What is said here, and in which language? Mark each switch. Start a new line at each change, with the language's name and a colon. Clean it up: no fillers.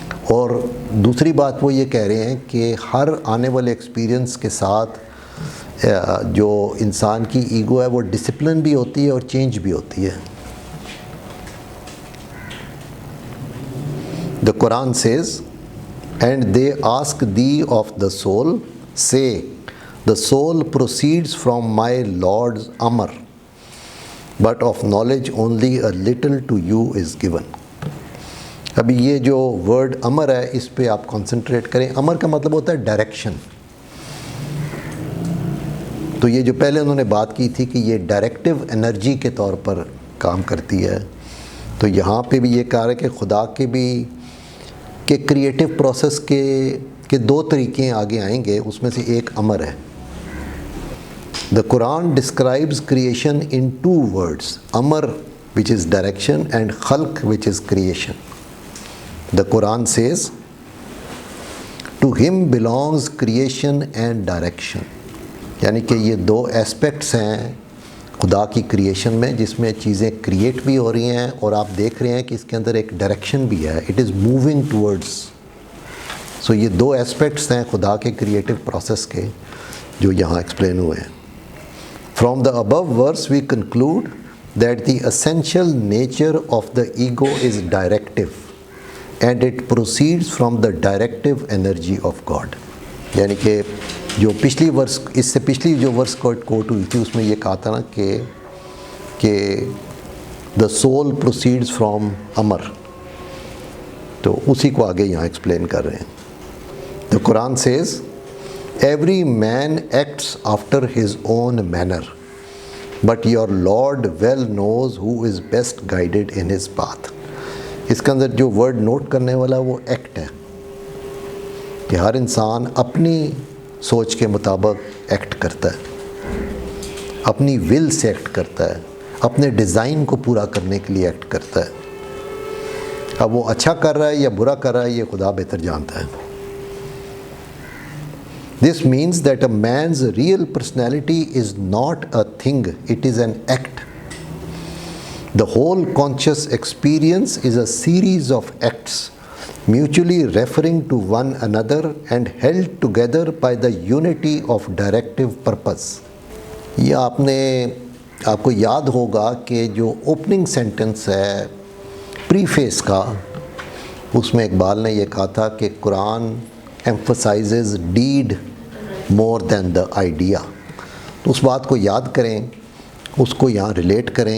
Urdu: اور دوسری بات وہ یہ کہہ رہے ہیں کہ ہر آنے والے ایکسپیرینس کے ساتھ جو انسان کی ایگو ہے وہ ڈسپلن بھی ہوتی ہے اور چینج بھی ہوتی ہے.
English: The Quran says, "And they ask thee of the soul, say, the soul proceeds from my Lord's Amr, but of knowledge only a little to you is given."
Urdu: ابھی یہ جو ورڈ امر ہے اس پہ آپ کنسنٹریٹ کریں. امر کا مطلب ہوتا ہے ڈائریکشن. تو یہ جو پہلے انہوں نے بات کی تھی کہ یہ ڈائریکٹیو انرجی کے طور پر کام کرتی ہے، تو یہاں پہ بھی یہ کہا ہے کہ خدا کے بھی کہ کریٹیو پروسیس کے دو طریقے آگے آئیں گے، اس میں سے ایک امر ہے.
English: The Quran describes creation in two words, amar which is direction and khalq which is creation. The Quran says, "To him belongs creation and direction."
Urdu: یعنی کہ یہ دو ایسپیکٹس ہیں خدا کی کریشن میں، جس میں چیزیں کریٹ بھی ہو رہی ہیں اور آپ دیکھ رہے ہیں کہ اس کے اندر ایک ڈائریکشن بھی ہے.
English: It is moving towards.
Urdu: سو یہ دو ایسپیکٹس ہیں خدا کے کریٹو پروسیس کے جو یہاں ایکسپلین ہوئے ہیں.
English: From the above verse we conclude that the essential nature of the ego is directive and it proceeds from the directive energy of God.
Urdu: یعنی کہ جو پچھلی ورس، اس سے پچھلی جو ورس کوٹ ہوئی تھی اس میں یہ کہا تھا نا کہ
English: the soul proceeds from امر،
Urdu: تو اسی کو آگے یہاں ایکسپلین کر رہے ہیں.
English: The Quran says, every man acts after his own manner but your lord well knows who is best guided in his path.
Urdu: اس کے اندر جو ورڈ نوٹ کرنے والا وہ ایکٹ ہے، کہ ہر انسان اپنی سوچ کے مطابق ایکٹ کرتا ہے، اپنی ول سے ایکٹ کرتا ہے، اپنے ڈیزائن کو پورا کرنے کے لیے ایکٹ کرتا ہے. اب وہ اچھا کر رہا ہے یا برا کر رہا ہے یہ خدا بہتر جانتا ہے.
English: This means that a man's real personality is not a thing, it is an act. The whole conscious experience is a series of acts mutually referring to one another and held together by the unity of directive purpose.
Urdu: یہ آپ کو یاد ہوگا کہ جو opening sentence ہے preface کا، اس میں اقبال نے یہ کہا تھا کہ قرآن
English: emphasizes deed more than the idea.
Urdu: تو اس بات کو یاد کریں، اس کو یہاں ریلیٹ کریں.